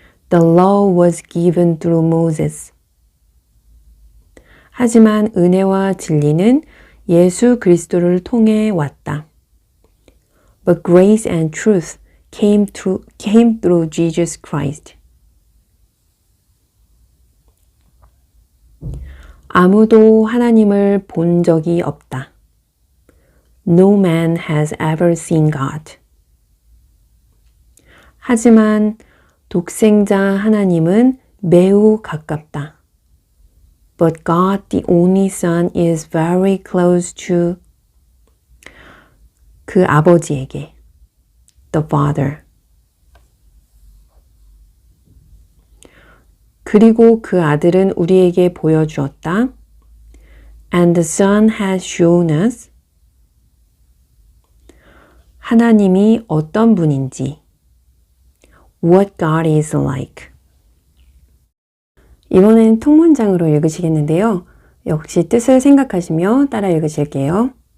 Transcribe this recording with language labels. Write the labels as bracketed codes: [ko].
[en] The law was given through Moses. [ko] 하지만 은혜와 진리는 예수 그리스도를 통해 왔다. [en] But grace and truth came through Jesus Christ. [ko] 아무도 하나님을 본 적이 없다. [en] No man has ever seen God. [ko] 하지만 독생자 하나님은 매우 가깝다. [en] But God, the only Son, is very close to [ko] 그 아버지에게, [en] the Father. [ko] 그리고 그 아들은 우리에게 보여주었다. [en] And the Son has shown us [ko] 하나님이 어떤 분인지, [en] what God is like. [ko] 이번엔 통문장으로 읽으시겠는데요. 역시 뜻을 생각하시며 따라 읽으실게요.